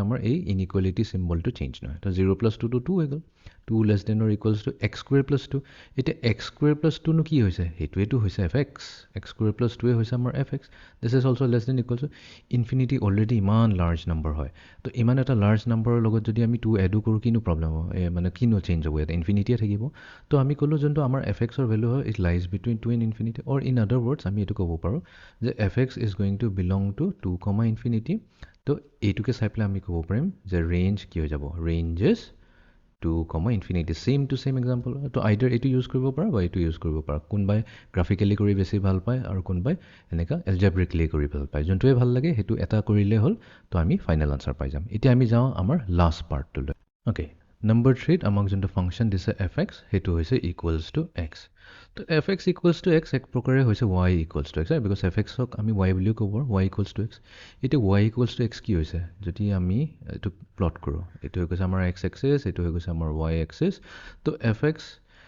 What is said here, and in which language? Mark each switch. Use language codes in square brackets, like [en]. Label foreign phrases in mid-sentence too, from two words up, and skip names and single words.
[as] আমাৰ এই [en] inequality symbolটো [as] চেঞ্জ নহয় তো 0 + 2 টো 2 হৈ গ'ল 2 [en] less than or equals to [as] x² + 2 এতিয়া x² + 2 নো কি হৈছে সেইটোৱেতো হৈছে fx x² + 2 হৈছে আমাৰ fx [en] this is also less than equals to infinity already [as] ইমান [en] large number [as] হয় তো ইমান এটা [en] large numberৰ [as] লগত যদি আমি 2 এডো কৰোঁ কিনো প্ৰব্লেম হ'ব মানে কিনো চেঞ্জ হ'ব ইয়াতে ইনফিনিটিয়ে থাকিব তো আমি ক'লোঁ যোনটো আমাৰ fxৰ ভেলু হয় [en] it lies between 2 and infinity or in other words [as] আমি এইটো ক'ব পাৰোঁ যে [en] fx is going to belong to 2, [as] ইনফিনিটি তো এইটোকে চাই পেলাই আমি ক'ব পাৰিম যে ৰেঞ্জ কি হৈ যাব [en] range is 2, infinity same to same example [as] তো আইডাৰ এইটো ইউজ কৰিব পাৰা বা এইটো ইউজ কৰিব পাৰা কোনোবাই গ্ৰাফিকেলি কৰি বেছি ভাল পায় আৰু কোনোবাই এনেকুৱা এলজেব্ৰিকলি কৰি ভাল পায় যোনটোৱে ভাল লাগে সেইটো এটা কৰিলে হ'ল তো আমি [en] final answer [as] পাই যাম এতিয়া আমি যাওঁ আমাৰ [en] last partটোলৈ okay number [as] 3ত আমাক যোনটো ফাংচন দিছে fx সেইটো হৈছে [en] equals to x [as] তো [en] fx equals to x [as] এক প্ৰকাৰে হৈছে [en] y equals to x because [as] fxক আমি y বুলিও ক'ব পাৰোঁ [en] y equals to x [as] এতিয়া [en] y equals to x [as] কি হৈছে যদি আমি এইটো প্লট কৰোঁ এইটো হৈ গৈছে আমাৰ x এক্সিছ এইটো হৈ গৈছে আমাৰ y এক্সিছ তো fx